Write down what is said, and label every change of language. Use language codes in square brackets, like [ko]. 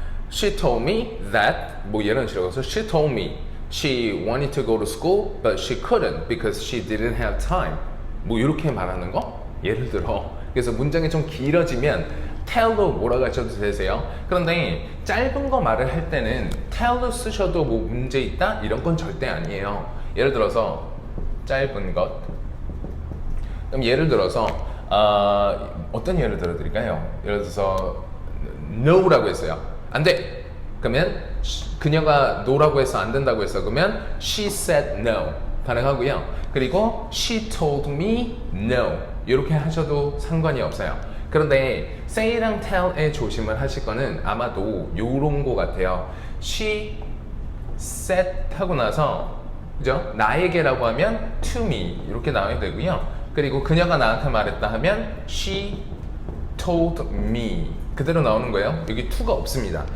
[en] She told me that, [ko] 뭐 예를 들어서 [en] she told me she wanted to go to school but she couldn't because she didn't have time. [ko] 뭐 이렇게 말하는 거? 예를 들어. 그래서 문장이 좀 길어지면 tell로 몰아가셔도 되세요. 그런데 짧은 거 말을 할 때는 tell로 쓰셔도 뭐 문제 있다? 이런 건 절대 아니에요. 예를 들어서 짧은 것. 그럼 예를 들어서 어떤 예를 들어드릴까요? 예를 들어서 no라고 했어요. 안 돼. 그러면 그녀가 no라고 해서 안 된다고 했어. 그러면 [en] she said no. [ko] 가능하고요. 그리고 [en] she told me no. [ko] 이렇게 하셔도 상관이 없어요. 그런데 say랑 tell에 조심을 하실 거는 아마도 요런 거 같아요. [en] she said [ko] 하고 나서 그죠? 나에게라고 하면 [en] to me [ko] 이렇게 나와야 되고요. 그리고 그녀가 나한테 말했다 하면 [en] she told me [ko] 그대로 나오는 거예요. 여기 to가 없습니다.